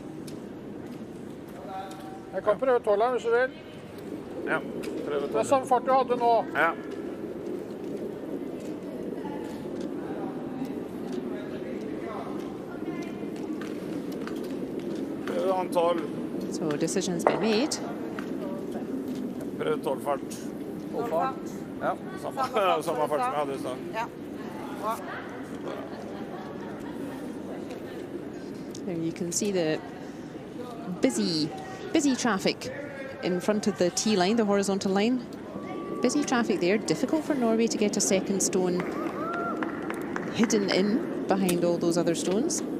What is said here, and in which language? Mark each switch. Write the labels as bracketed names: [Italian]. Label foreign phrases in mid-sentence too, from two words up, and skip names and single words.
[Norwegian] Jeg kan prøve 12 hvis du vil. Ja, prøve 12. Det er samme fart du hadde nå. Ja. Prøve han 12. [English] So decision's been made. [Norwegian] Prøve 12 fart. 12 fart. Ja, samme fart som jeg hadde i stad. Ja. [English] There you can see the busy traffic in front of the T line, the horizontal line. Busy traffic there. Difficult for Norway to get a second stone hidden in behind all those other stones.